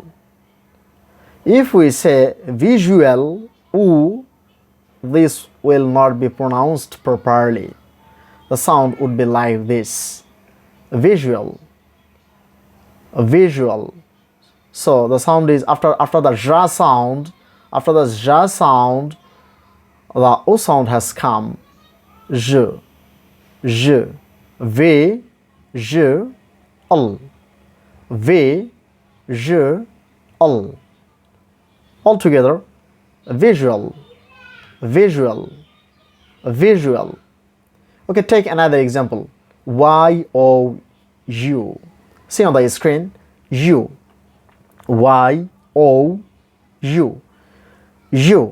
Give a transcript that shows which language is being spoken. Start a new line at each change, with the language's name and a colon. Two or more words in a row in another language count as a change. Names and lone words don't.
English: If we say visual oo, this will not be pronounced properly. The sound would be like this. Visual. Visual. So the sound is after the ja sound, after the ja sound, the o sound has come. Je, je, v, je, l, v, je, l. Altogether, visual, visual, visual. Okay, take another example. Y-O-U. See on the screen, U. Y-O-U. U.